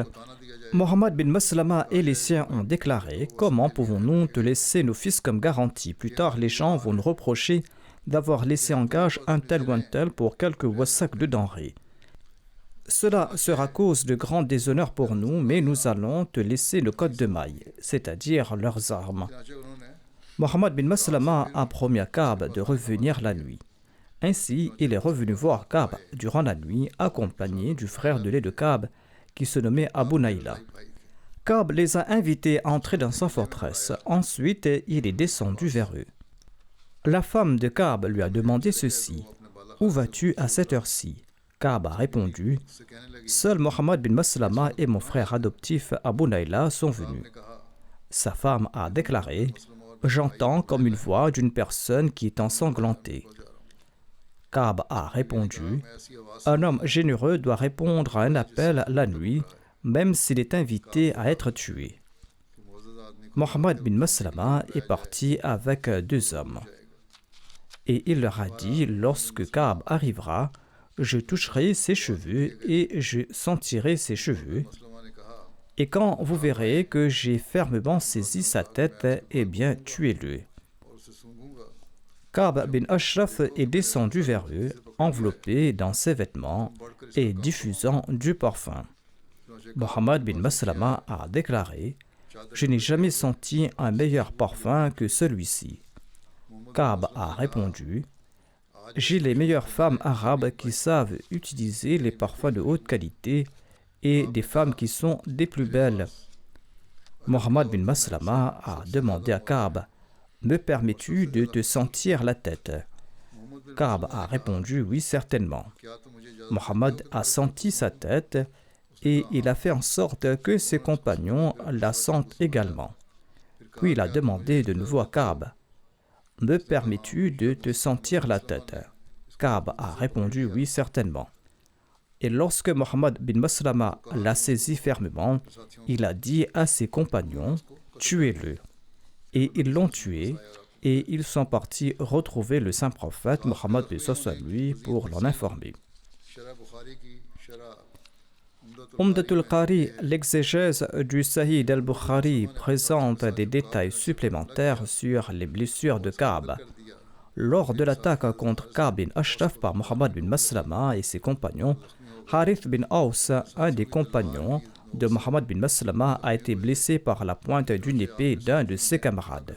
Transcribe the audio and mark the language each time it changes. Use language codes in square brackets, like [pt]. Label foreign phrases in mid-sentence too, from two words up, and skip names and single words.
[fr] Mohammed bin Maslama et les siens ont déclaré, comment pouvons-nous te laisser nos fils comme garantie? Plus tard, les gens vont nous reprocher d'avoir laissé en gage un tel ou un tel pour quelques wasaks de denrées. Cela sera cause de grand déshonneur pour nous, mais nous allons te laisser le code de maille, c'est-à-dire leurs armes. [ur] چنانچہ انہوں نے [fr] Mohammed bin Maslama a promis à Ka'b de revenir la nuit. Ainsi, il est revenu voir Ka'b durant la nuit, accompagné du frère de lait de Ka'b, qui se nommait Abu Naïla. Ka'b les a invités à entrer dans sa forteresse. Ensuite, il est descendu vers eux. La femme de Ka'b lui a demandé ceci, « Où vas-tu à cette heure-ci » Ka'b a répondu, [ur] اس سے کہنے لگی [fr] Seul Mohammed bin Maslama et mon frère adoptif Abu Naïla sont venus. [ur] نے کہا [fr] Sa femme a déclaré, j'entends comme une voix d'une personne qui est ensanglantée. Ka'b a répondu, [ur] میں ایسی آواز [fr] un homme généreux doit répondre à un appel la nuit, même s'il est invité à être tué. [ur] کہ معزز آدمی کو [fr] Mohammed bin Maslama est parti avec 2 hommes. Et il leur a dit, lorsque Ka'b arrivera, je toucherai ses cheveux et je sentirai ses cheveux. [ur] مسلمہ نے کہا [fr] Et quand vous verrez que j'ai fermement saisi sa tête, eh bien tuez-le. [ur] اور اسے سونگھوں گا. [fr] Ka'b bin Ashraf est descendu vers eux, enveloppé dans ses vêtements et diffusant du parfum. Mohammed bin Maslama a déclaré, je n'ai jamais senti un meilleur parfum que celui-ci. Ka'b a répondu, j'ai les meilleures femmes arabes qui savent utiliser les parfums de haute qualité et des femmes qui sont des plus belles. Mohammed bin Maslama a demandé à Ka'b, me permets-tu de te sentir la tête? Ka'b a répondu, oui, certainement. [ur] کیا تو مجھے اجازت [fr] Mohammed a senti sa tête et il a fait en sorte que ses compagnons la sentent également. Puis il a demandé de nouveau à Ka'b, me permets-tu de te sentir la tête? Ka'b a répondu, oui, certainement. Et lorsque Mohammed bin Maslama l'a saisi fermement, il a dit à ses compagnons, tuez-le. Et ils l'ont tué, et ils sont partis retrouver le saint prophète Mohammed lui pour l'en informer. [ur] شرح بخاری کی شرح [fr] Umdatul Qari, l'exégèse du Sahih al-Bukhari, présente des détails supplémentaires sur les blessures de Ka'b. Lors de l'attaque contre Ka'b bin Ashraf par Mohammed bin Maslama et ses compagnons, Harith bin Aus, un des compagnons de Mohammed bin Maslama, a été blessé par la pointe d'une épée d'un de ses camarades.